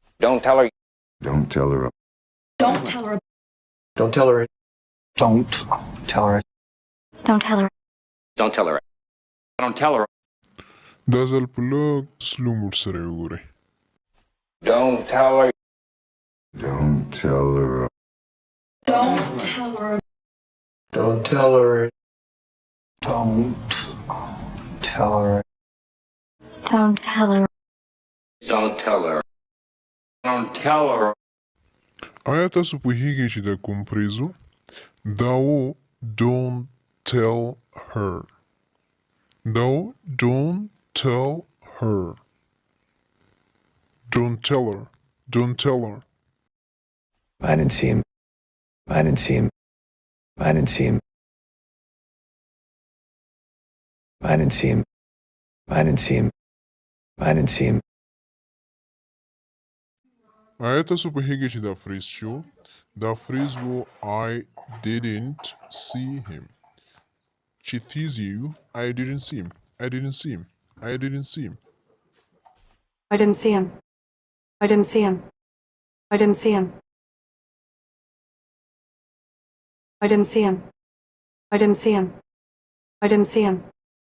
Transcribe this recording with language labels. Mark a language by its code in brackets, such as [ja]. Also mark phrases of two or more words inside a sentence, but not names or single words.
[en] Don't tell her. Don't tell her. Don't tell her. Don't tell her. Don't tell her. Don't tell her. Don't tell her. Don't tell her. [ps] دا ځل په لږ سلو موډ سره یې وګورئ. [en] Don't tell her. Don't tell her. Don't tell her. Don't tell her. Don't tell her. Don't tell her. Don't tell her. Don't tell her. [ps] آیا تاسو پوهیږئ چې دا کوم فریز و؟ دا و [en] don't tell her. [ps] دا و [en] don't tell her. Don't tell her. Don't tell her. I didn't see him. I didn't see him. I didn't see him. I didn't see him. I didn't see him. I didn't see him. [ps] آیا تاسو پوهیږئ چې دا فریز شو؟ دا فریز و [en] I didn't see him. [ps] چې تیزی یو [en] I didn't see him. I didn't see him. I didn't see him. I didn't see him. I didn't see him. I didn't see him. I didn't see him. I didn't see him. I didn't see him.